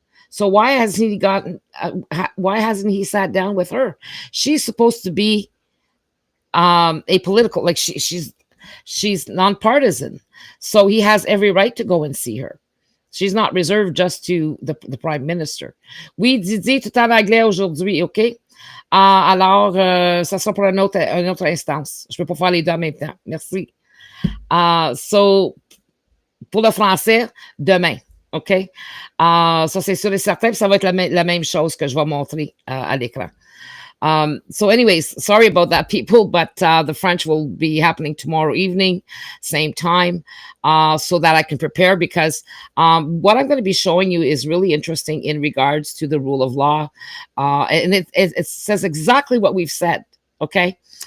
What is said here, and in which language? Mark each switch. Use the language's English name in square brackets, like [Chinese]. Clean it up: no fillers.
[English] So why hasn't he sat down with her? She's supposed to be a political, like she's nonpartisan, so he has every right to go and see her. She's not reserved just to the Prime Minister. [French] Oui, Didier, tout en anglais aujourd'hui, OK? Alors, ça sera pour une autre instance. Je ne peux pas faire les deux en même temps. Merci. [English] So, [French] pour le français, demain, OK? Ça, c'est sûr et certain, puis ça va être la même chose que je vais montrer à l'écran. [English] So anyways, sorry about that, people, but the French will be happening tomorrow evening, same time, so that I can prepare, because what I'm going to be showing you is really interesting in regards to the rule of law, and it says exactly what we've said, okay?